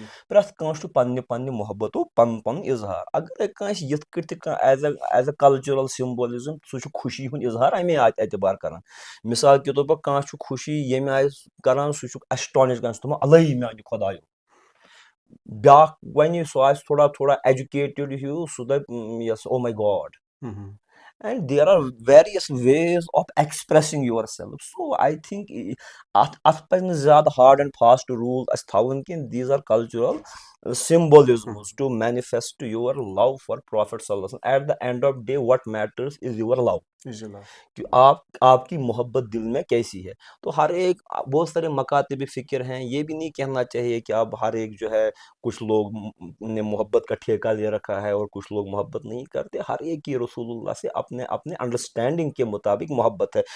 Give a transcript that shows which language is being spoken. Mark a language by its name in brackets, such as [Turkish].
[Kashmiri] پرٛٮ۪تھ کٲنٛسہِ چھُ پننہِ پننہِ محبتُک پنُن پنُن اظہار. اگرے کٲنٛسہِ یِتھ کٔٹھۍ تہِ کانٛہہ [English] as a cultural symbolism [Kashmiri] سُہ چھُ خوشی ہُنٛد اظہار امے اعتبار کران. مثال کے طور پر کانٛہہ چھُ خوشی ییٚمہِ آیہِ کران سُہ چھُ ایسٹانِش کران، سُہ دپان الہی میانہِ خۄدایو. بیٛاکھ وَنہِ سُہ آسہِ تھوڑا ایجوکیٹڈ ہیوٗ سُہ دپہِ [English] Yes oh my God. And there are various ways of expressing yourself. So I think [Kashmiri] اَتھ پَزِ نہٕ زیادٕ ہارڈ اینڈ فاسٹ روٗل اَسہِ تھاوُن کینٛہہ. [English] These are cultural symbolisms to manifest your love for Prophet sallallahu alaihi wasallam. At the end of day, what matters is your love. is your love. [Urdu] کہ آپ کی محبت دل میں کیسی ہے. تو ہر ایک بہت سارے مکاتب فکر ہیں. یہ بھی نہیں کہنا چاہیے کہ اب ہر ایک جو ہے کچھ لوگ نے محبت کا ٹھیکہ لے رکھا ہے اور کچھ لوگ محبت نہیں کرتے. ہر ایک کی رسول اللہ سے اپنے اپنے انڈرسٹینڈنگ کے مطابق محبت ہے.